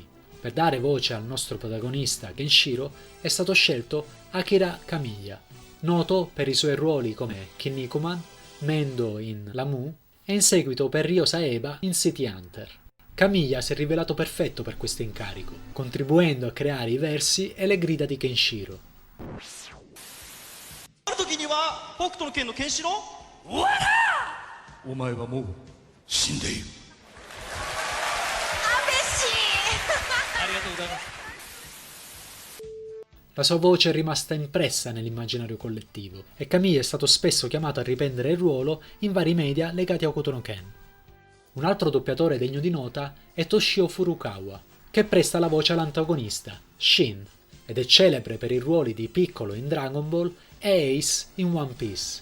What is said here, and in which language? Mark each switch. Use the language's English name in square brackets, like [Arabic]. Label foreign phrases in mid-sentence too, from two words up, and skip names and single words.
[Italian] Per dare voce al nostro protagonista Kenshiro è stato scelto Akira Kamiya, noto per i suoi ruoli come Kinnikuman, Mendo in Lamu e in seguito per Ryo Saeba in City Hunter. Kamiya si è rivelato perfetto per questo incarico, contribuendo a creare i versi e le grida di Kenshiro. [Japanese] ある時には北斗の拳のケンシロウわらお前はもう死んでいるありがとうございます [Italian] La sua voce è rimasta impressa nell'immaginario collettivo e Kamiya è stato spesso chiamato a riprendere il ruolo in vari media legati a Hokuto no Ken. Un altro doppiatore degno di nota è Toshio Furukawa, che presta la voce all'antagonista, Shin, ed è celebre per i ruoli di Piccolo in Dragon Ball e Ace in One Piece.